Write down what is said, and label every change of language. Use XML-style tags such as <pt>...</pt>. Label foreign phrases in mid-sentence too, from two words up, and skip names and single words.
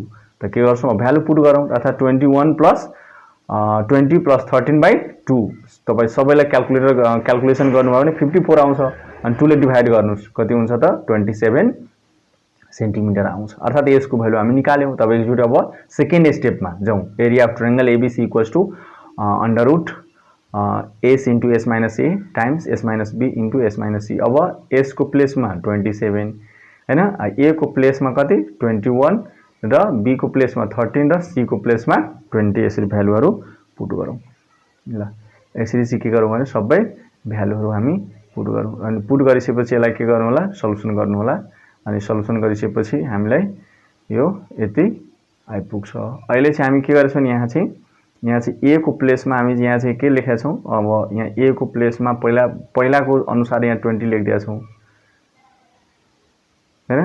<ne>त के गर्छौँ,</ne> <en>value put</en> <ne>गरौँ, अर्थात्</ne> <en>21 plus 20 plus 13 by 2.</en> <ne>तपाईँ सबैलाई क्यालकुलेसन गर्नुभयो भने 54 आउँछ, अनि 2 ले डिभाइड गर्नुहोस्, कति हुन्छ त 27 सेन्टिमिटर आउँछ। अर्थात् यसको भ्यालु हामी निकाल्यौँ। तब एकचोटि अब</ne> <en>second stepमा</en> <ne>जाउँ।</ne> <en>area of triangle ABC equals to under root s into s minus a times s minus b into s minus c.</en> <ne>अब एस को प्लेस में 27 हैन, ए को प्लेस में कति 21 र बी को प्लेस में 13 र सी को प्लेस में 20 यसरी भ्यालुहरु पुट गरौँ। ल यसरी चाहिँ के गरौँ भने सबै भ्यालुहरु हामी पुट गरिसकेपछि यसलाई के गर्नु होला सल्युसन गर्नु होला अनि सल्युसन गरिसकेपछि हामीलाई यो यति आइपुग्छ। अहिले चाहिँ हामी के गर्छौं यहाँ चाहिँ a को प्लेसमा हामी यहाँ चाहिँ के लेखेका छौं अब यहाँ a को प्लेसमा पहिलाको अनुसार यहाँ 20 लेखिदिएका छौं हैन।</ne>